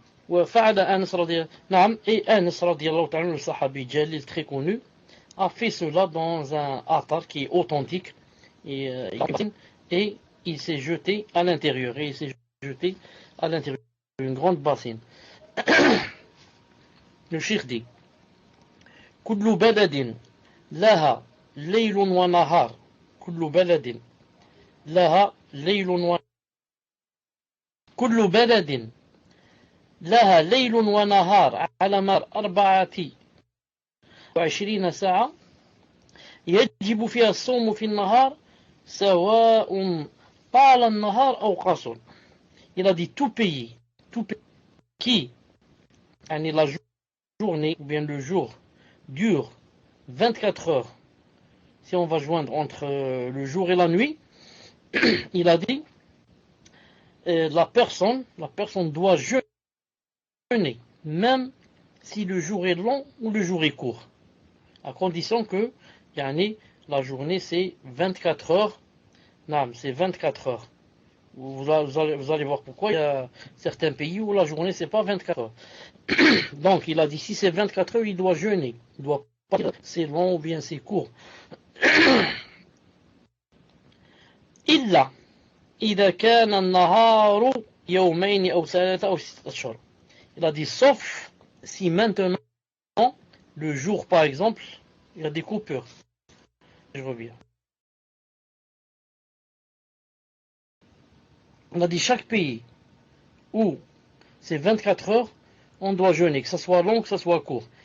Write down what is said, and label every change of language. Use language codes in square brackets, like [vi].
[fr] Et Anas radiallahu ta'ala, le sahabi jalil très connu, a fait cela dans un athar qui est authentique et il s'est jeté à l'intérieur d'une grande bassine. Le cheikh dit [ar] كل بلد لها ليل ونهار كل بلد لها ليل ونهار على مر 24 ساعة يجب فيها الصوم في النهار سواء طال النهار أو قصر. [fr] Il a dit tout pays qui la journée ou bien le jour dure 24 heures, si on va joindre entre le jour et la nuit, il a dit la personne doit jeûner, même si le jour est long ou le jour est court, à condition que la journée c'est 24 heures. C'est 24 heures. Vous allez voir pourquoi. Il y a certains pays où la journée c'est pas 24 heures. Donc il a dit si c'est 24 heures, il doit jeûner. Il doit pas dire c'est long ou bien c'est court. [ar] إلا إذا كان النهار يومين أو ثلاثة أو 6 أشهر. [fr] Il a dit sauf si maintenant le jour par exemple il y a des coupures. Je reviens. On a dit chaque pays où c'est 24 heures, on doit jeûner, que ce soit long, que ce soit court.